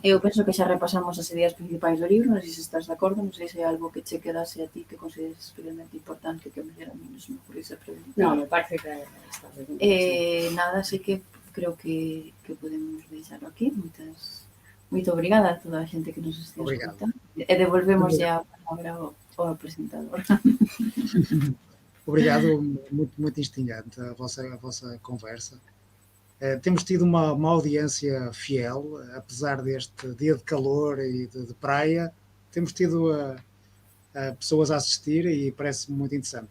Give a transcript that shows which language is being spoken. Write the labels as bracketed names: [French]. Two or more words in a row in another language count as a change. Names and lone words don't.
[Galician] Eu penso que xa repasamos as ideas principais do libro, non sei se estás de acordo, non sei se hai algo que che quedase a ti que consideres especialmente importante que a mellor a mí non se me ocurrise a preguntar. Non, me parece que está ben. Nada, así que creo que podemos deixarlo aquí. Moito obrigada a toda a xente que nos estea escutando. E devolvemos ya a palabra ao presentador. [Portuguese] Obrigado, muito instigante a vossa conversa. Temos tido uma audiência fiel, apesar deste dia de calor e de praia, temos tido pessoas a assistir e parece muito interessante.